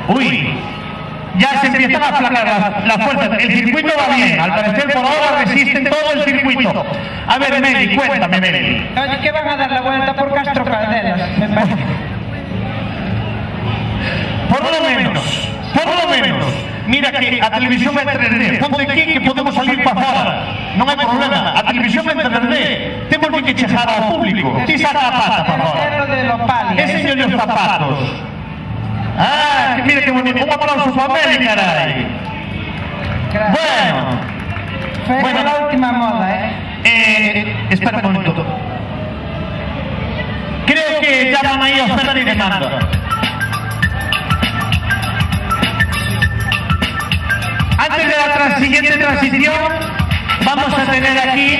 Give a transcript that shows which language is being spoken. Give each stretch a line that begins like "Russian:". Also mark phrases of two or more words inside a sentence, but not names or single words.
Spanish: Uy, ya se empiezan a aplacar las fuerzas. El circuito va bien. Al parecer por ahora resisten todo el circuito. A ver, Meli, cuéntame, Meli. Oye, que van a dar la vuelta por Castro Calderas, me parece. Por lo menos.
Galician: Mira que a televisión é 3D. Ponte aquí que podemos salir para fora. Non hai problema. A televisión é 3D. Temos que chegar ao público. Ti saca a pata para fora. Enseño os zapatos. Ah, que mira que bonito. Un aplauso para Meli, carai.
Spanish: Bueno, la última moda, espera un momento. Creo que ya van aí oferta y demanda. Antes de la siguiente transición, vamos a tener aquí...